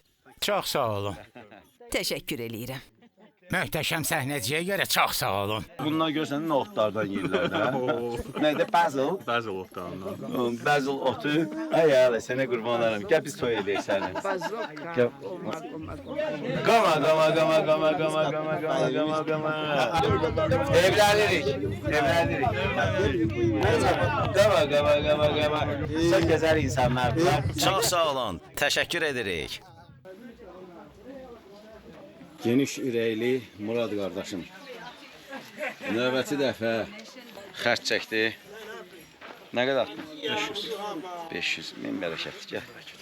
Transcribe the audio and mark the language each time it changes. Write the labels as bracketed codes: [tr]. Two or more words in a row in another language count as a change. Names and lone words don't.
[az] Çox sağ olun. Təşəkkür eləyirəm. Möhtəşəm səhnəciyə görə çox sağ olun. Bunlar görsən nə otlardan yeyirlər də. Nədir? Basil? Bəzi otlarından. Basil otu. Ay ələ, sənə qurban olaram. Gəl biz toy edək səni. Gəl. Qama, qama, qama, qama, qama, qama, qama, qama, qama. Evlənirik. Evlənirik. Qama, qama, qama, qama. Çox gözəl insanlardır. Çox sağ olun. Təşəkkür edirik. Geniş ürəkli Murad qardaşım. Növbəti dəfə xərc çəkdi. Nə qədər atdın? 500. 500. Min bərəkətdir. Gəl.